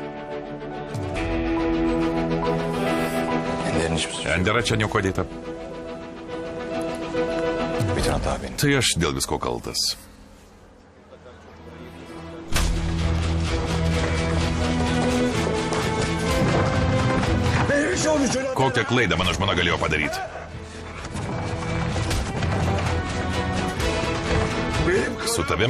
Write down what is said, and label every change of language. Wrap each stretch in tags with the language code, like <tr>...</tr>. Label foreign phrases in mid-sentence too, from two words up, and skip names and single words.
<tr>Ender'in hiçbir suçu yok.</tr> <lt>Endera čia nieko dėta.</lt> <tr>Bütün hata benim.</tr> <lt>Tai aš dėl visko kaltas. Kokią klaidą mano žmona galėjo padaryti? Su tavim?</lt>